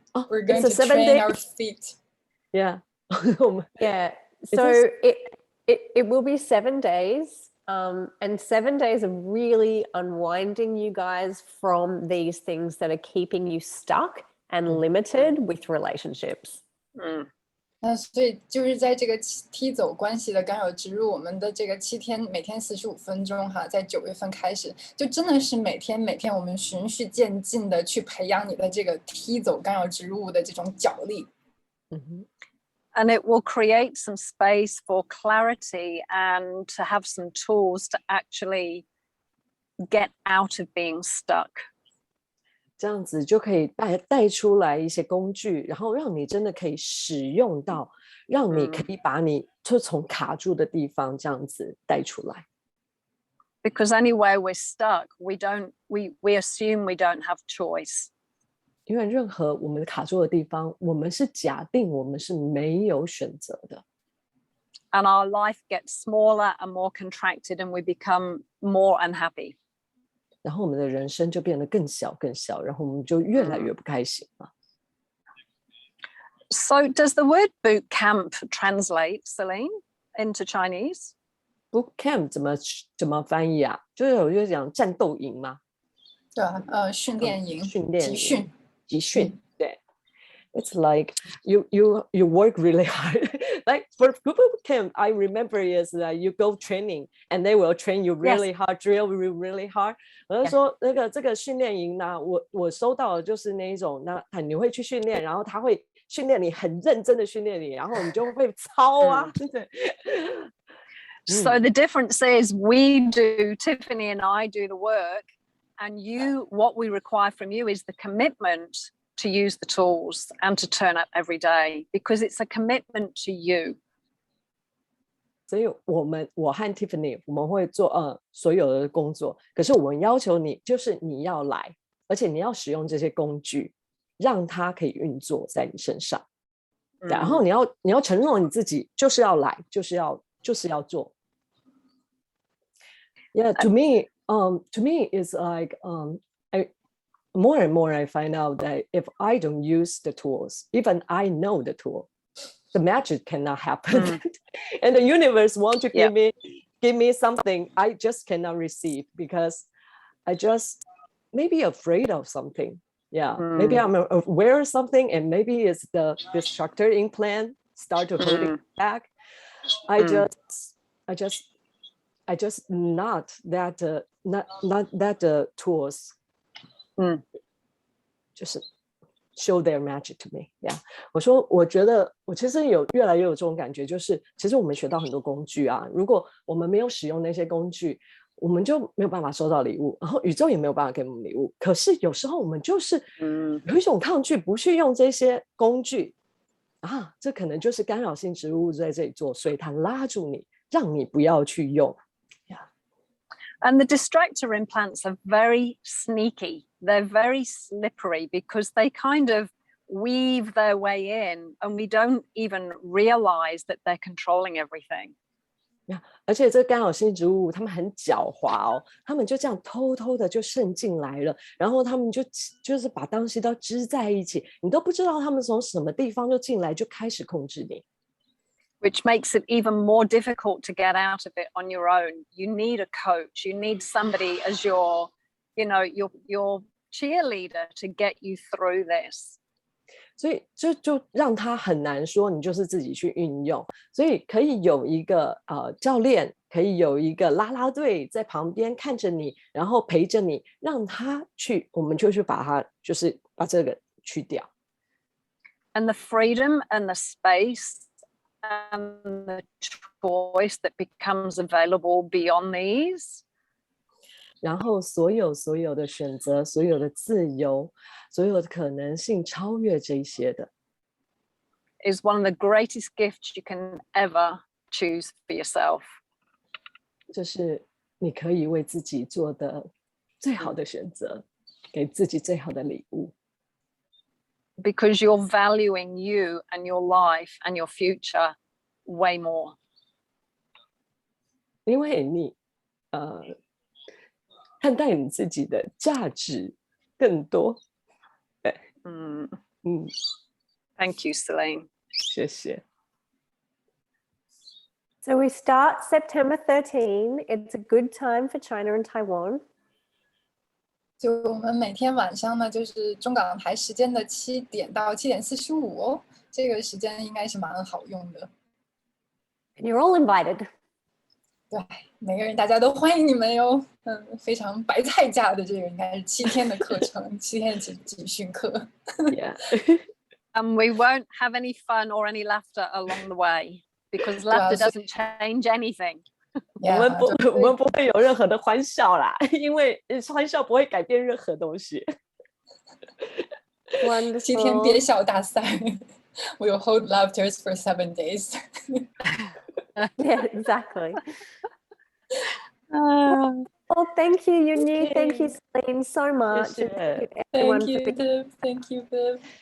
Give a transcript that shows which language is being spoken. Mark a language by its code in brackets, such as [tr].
[en] We're going to train our feet. Yeah. Yeah. So it will be 7 days. And 7 days of really unwinding you guys from these things that are keeping you stuck and limited with relationships. [zh] 那所以就是在这个踢走关系的干扰植入，我们的这个7天，每天45分钟哈，在9月份开始，就真的是每天我们循序渐进的去培养你的这个踢走干扰植入物的这种脚力。 [en] And it will create some space for clarity and to have some tools to actually get out of being stuck. [zh] 这样子就可以带出来一些工具，然后让你真的可以使用到，让你可以把你就从卡住的地方这样子带出来。 [en] Because anywhere we're stuck, we assume we don't have choice. [zh] 因为任何我们卡住的地方，我们是假定我们是没有选择的。 [en] And our life gets smaller and more contracted, and we become more unhappy. [zh] 然后我们的人生就变得更小，然后我们就越来越不开心了。 [en] So does the word boot camp translate, Celine, into Chinese? [zh] Boot camp 怎么翻译啊？就是我就讲战斗营嘛。对啊，训练营，集训，对。 [en] It's like you work really hard. Like for boot camp, I remember is that you go training and they will train you really hard, drill you really hard. [zh] 我就说这个训练营呢，我收到的就是那一种，那你会去训练，然后他会训练你，很认真的训练你，然后你就会操啊，对。 [en] So the difference is Tiffany and I do the work, and what we require from you is the commitment to use the tools and to turn up every day, because it's a commitment to you. [zh] 所以我和 Tiffany 我们会做所有的工作，可是我们要求你就是你要来，而且你要使用这些工具，让它可以运作在你身上。然后你要承诺你自己就是要来，就是要做。 [en] Yeah, to me it's like more and more I find out that if I don't use the tools, even I know the tool, the magic cannot happen. And the universe wants to give give me something I just cannot receive because I just maybe afraid of something. Yeah, maybe I'm aware of something, and maybe it's the distractor implant start to hold it back. I just not that tools [zh] 就是 [en] show their magic to me. [zh] Yeah， 我觉得我其实越来越有这种感觉，就是其实我们学到很多工具啊，如果我们没有使用那些工具，我们就没有办法收到礼物，然后宇宙也没有办法给我们礼物。可是有时候我们就是有一种抗拒，不去用这些工具啊，这可能就是干扰性植入物在这里做，所以它拉住你，让你不要去用。 [en] And the distractor implants are very sneaky. They're very slippery because they kind of weave their way in and we don't even realize that they're controlling everything. [zh] 而且这干扰性植物他们很狡猾哦，他们就这样偷偷的就渗进来了，然后他们就是把东西都织在一起，你都不知道他们从什么地方就进来，就开始控制你。 [en] Which makes it even more difficult to get out of it on your own. You need a coach. You need somebody as your cheerleader to get you through this. [zh] 所以就让他很难说你就是自己去运用，所以可以有一个教练，可以有一个啦啦队在旁边看着你，然后陪着你，让他去，我们就去把这个去掉。 [en] And the freedom and the space and the choice that becomes available beyond these. [zh] 然后所有的选择，所有的自由，所有的可能性超越这些的 [en] is one of the greatest gifts you can ever choose for yourself. [zh] 这是你可以为自己做的最好的选择，给自己最好的礼物。 [en] Because you're valuing you and your life and your future way more. [zh] 因为你看待你自己的价值更多。对 [en] Thank you, Celine. [zh] 谢谢。 [en] So we start September 13. It's a good time for China and Taiwan. [zh] 就我们每天晚上呢，就是中港台时间的7点到7点45哦，这个时间应该是蛮好用的。 [en] And you're all invited. [zh] 对，每个人大家都欢迎你们哟。非常白菜价的这个应该是7天的课程，7天的集训课。 [en] Yeah. We won't have any fun or any laughter along the way because laughter doesn't change anything. [zh] 我们不会有任何的欢笑啦，因为欢笑不会改变任何东西。 [en] Wonderful. [zh] 7天憋笑大赛。 [en] We'll hold laughters for 7 days. Yeah, exactly. Well, thank you, Yunyi. Thank you, Celine, so much. Thank you, Viv. Thank you, Viv.